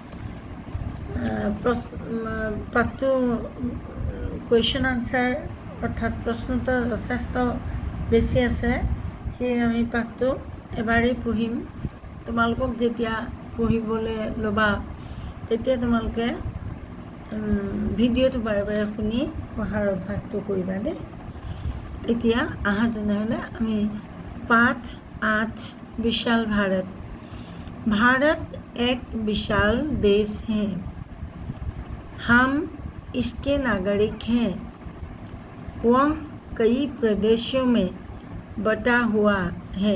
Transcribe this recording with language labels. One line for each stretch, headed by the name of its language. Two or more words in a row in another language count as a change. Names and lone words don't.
Assamese: পাঠটো
English: question answer
Assamese: অৰ্থাৎ প্ৰশ্নোত্তৰ যথেষ্ট বেছি আছে, সেয়ে আমি পাঠটো এবাৰেই পঢ়িম। তোমালোকক যেতিয়া পঢ়িবলৈ ল'বা তেতিয়া তোমালোকে ভিডিঅ'টো বাৰে বাৰে শুনি পঢ়াৰ অভ্যাসটো কৰিবা দেই। এতিয়া আহা তেনেহ'লে আমি
Hindi: पाठ 8 विशाल भारत। भारत एक विशाल देश है। हम इसके नागरिक हैं। वह कई प्रदेशों में बटा हुआ है।